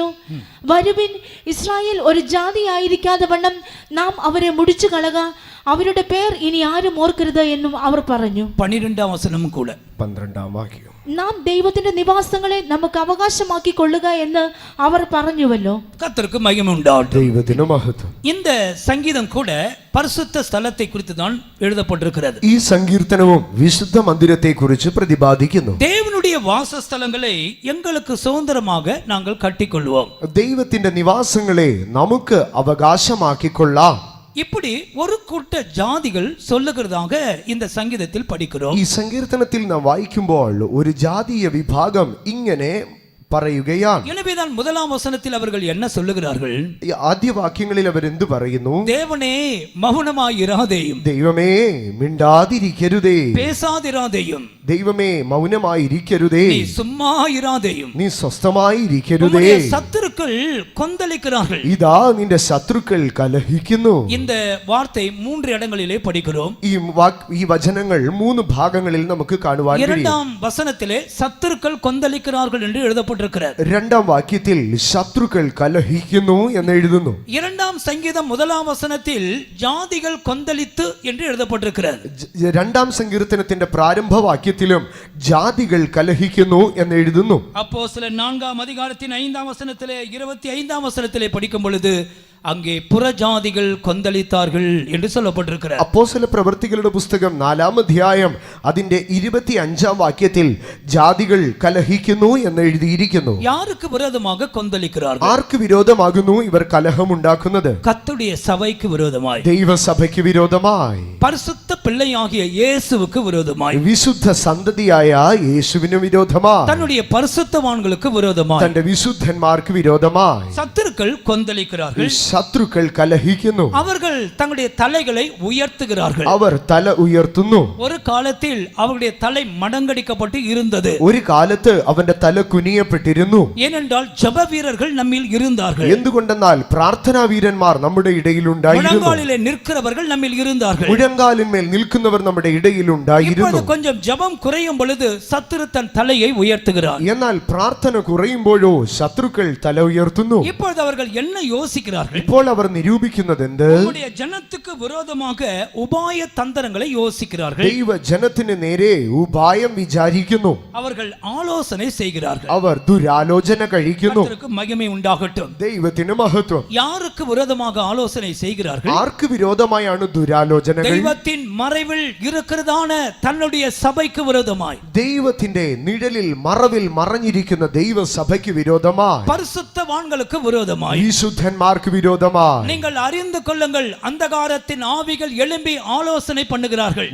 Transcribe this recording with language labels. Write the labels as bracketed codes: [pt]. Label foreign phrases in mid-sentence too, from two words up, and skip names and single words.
[ml] വരുവിൻ, ഇസ്രായേൽ ഒരു ജാതി ആയിരിക്കാതെ വണ്ണം നാം അവരെ മുടിച്ചു കളക, അവരുടെ പേർ ഇനി ആരും ഓർക്കരുത് എന്നും അവർ പറഞ്ഞു. 12 വചനം കൂടെ 12 വാക്യം. നാം ദൈവത്തിന്റെ നിവാസങ്ങളെ നമുക്ക് അവകാശമാക്കി കൊള്ളുക എന്ന് അവർ പറഞ്ഞുവല്ലോ. [ta] கர்த்தருக்கு மகிமை உண்டாகட்டும். [ml] ദൈവത്തിന് മഹത്വം. [ta] இந்த சங்கீதம் கூட பரிசுத்த ஸ்தலத்தை குறித்து தான் எழுதப்பட்டிருக்கிறது. [ml] ഈ സങ്കീർത്തനവും വിശുദ്ധ മന്ദിരത്തെ കുറിച്ച് പ്രതിപാദിക്കുന്നു. [ta] தேவனுடைய வாசஸ்தலங்களை எங்களுக்கு சுதந்திரமாக நாங்கள் கட்டிக்கொள்வோம். [ml] ദൈവത്തിന്റെ നിവാസങ്ങളെ നമുക്ക് അവകാശമാക്കിക്കൊള്ളാം. [ta] இப்படி ஒரு கூட்ட ஜாதிகள் சொல்லுகிறதாக இந்த சங்கீதத்தில் படிக்கிறோம். [ml] ഈ സങ്കീർത്തനത്തിൽ നാം വായിക്കുമ്പോൾ ഒരു ജാതീയ വിഭാഗം ഇങ്ങനെ പറയുകയാണ്. [ta] எனவேதான் 1 வசனத்தில் அவர்கள் என்ன சொல்லுகிறார்கள்? [ml] ഈ ആദ്യ വാക്യങ്ങളിൽ അവർ എന്തു പറയുന്നു? [ta] தேவனே മൗനമായിരാതെയും, [ml] ദൈവമേ മിണ്ടാതിരിക്കരുതേ, [ta] பேசாதிராതെയും, [ml] ദൈവമേ മൗനമായിരിക്കരുതേ, [ta] நீ சும்மா இராதேயும், [ml] നീ സ്വസ്ഥമായിരിക്കരുതേ. [ta] உம்முடைய சத்துருக்கள் கொந்தளிக்கிறார்கள். [ml] ഇതാ നിന്റെ ശത്രുക്കൾ കലഹിക്കുന്നു. [ta] இந்த வார்த்தை 3 இடங்களிலே படிக்கிறோம். [ml] ഈ വചനങ്ങൾ 3 ഭാഗങ്ങളിൽ നമുക്ക് കാണുവാൻ കഴിയും. [ta] 2 வசனத்திலே சத்துருக்கள் கொந்தளிக்கிறார்கள் என்று எழுதப்பட்டிருக்கிறது. [ml] 2 വാക്യത്തിൽ ശത്രുക്കൾ കലഹിക്കുന്നു എന്ന് എഴുതുന്നു. [ta] 2 சங்கீதம் 1 வசனத்தில் ஜாதிகள் கொந்தளித்து என்று எழுதப்பட்டிருக்கிறது. [ml] 2 സങ്കീർത്തനത്തിന്റെ പ്രാരംഭ വാക്യത്തിലും ജാതികൾ കലഹിക്കുന്നു എന്ന് എഴുതുന്നു. [ta] அப்போஸ்தலர் 4 அதிகாரத்தின் 5 வசனத்திலே 25 வசனத்திலே படிக்கும் பொழுது அங்கே புறஜாதிகள் கொந்தளித்தார்கள் என்று சொல்லப்பட்டிருக்கிறார். [ml] അപ്പോസ്തല പ്രവൃത്തികളുടെ പുസ്തകം 4-ാം അധ്യായം അതിന്റെ 25-ാം വാക്യത്തിൽ ജാതികൾ കലഹിക്കുന്നു എന്ന് എഴുതിയിരിക്കുന്നു. [ta] யாருக்கு விரோதமாக கொந்தளிக்கிறார்கள்? [ml] ആർക്ക് വിരോധമാകുന്നു ഇവർ കലഹമുണ്ടാക്കുന്നത്? [ta] கர்த்தருடைய சபைக்கு விரோதமாய், [ml] ദൈവസഭയ്ക്ക് വിരോധമായി, [ta] பரிசுத்த பிள்ளையாகிய இயேசுவுக்கு விரோதமாய், [ml] വിശുദ്ധ സന്തതിയായ യേശുവിന് വിരോധമായി, [ta] தன்னுடைய பரிசுத்தவான்களுக்கு விரோதமாய் [ml] തന്റെ വിശുദ്ധന്മാർക്ക് വിരോധമായി [ta] சத்துருக்கள் கொந்தளிக்கிறார்கள். [ml] ശത്രുക്കൾ കലഹിക്കുന്നു. [ta] அவர்கள் தங்களுடைய தலைகளை உயர்த்துகிறார்கள். [ml] അവർ തല ഉയർത്തുന്നു. [ta] ஒரு காலத்தில் அவருடைய தலை மடங்கடிக்கப்பட்டு இருந்தது. [ml] ഒരു കാലത്ത് അവന്റെ തല കുനിയപ്പെട്ടിരുന്നു. [ta] ஏனென்றால் ஜெப வீரர்கள் நம்மில் இருந்தார்கள். [ml] എന്തുകൊണ്ടെന്നാൽ പ്രാർത്ഥനാ വീരന്മാർ നമ്മുടെ ഇടയിൽ ഉണ്ടായിരുന്നു. [ta] முழங்காலிலே நிற்கிறவர்கள் நம்மில் இருந்தார்கள். [ml] മുഴങ്കാലിന്മേൽ നിൽക്കുന്നവർ നമ്മുടെ ഇടയിൽ ഉണ്ടായിരുന്നു. [ta] இப்போது கொஞ்சம் ஜெபம் குறையும் பொழுது சத்துரு தன் தலையை உயர்த்துகிறார். [ml] എന്നാൽ പ്രാർത്ഥന കുറയുമ്പോഴോ ശത്രുക്കൾ തല ഉയർത്തുന്നു. [ta] இப்பொழுது அவர்கள் என்ன யோசிக்கிறார்கள்? [ml] ഇപ്പോൾ അവർ നിരൂപിക്കുന്നത് എന്ത്? [ta] நம்முடைய ஜனத்துக்கு விரோதமாக உபாய தந்திரங்களை யோசிக்கிறார்கள். [ml] ദൈവ ജനത്തിന് നേരെ ഉപായം വിചാരിക്കുന്നു. [ta] அவர்கள் ஆலோசனை செய்கிறார்கள். [ml] അവർ ദുരാലോചന കഴിക്കുന്നു. [ta] கர்த்தருக்கு மகிமை உண்டாகட்டும். [ml] ദൈവത്തിന് മഹത്വം. [ta] யாருக்கு விரோதமாக ஆலோசனை செய்கிறார்கள்? [ml] ആർക്ക് വിരോധമായാണ് ദുരാലോചനകൾ? [ta] தெய்வத்தின் மறைவில் இருக்கிறதான தன்னுடைய சபைக்கு விரோதமாய், [ml] ദൈവത്തിന്റെ നിഴലിൽ മറവിൽ മറഞ്ഞിരിക്കുന്ന ദൈവസഭയ്ക്ക് വിരോധമായി, [ta] பரிசுத்தவான்களுக்கு விரோதமாய், [ml] വിശുദ്ധന്മാർക്ക് വിരോധമായി. [ta] நீங்கள் அறிந்து கொள்ளுங்கள், അന്ധകാരத்தின் ആവികൾ எழும்பி ஆலோசனை பண்ணுகிறார்கள்.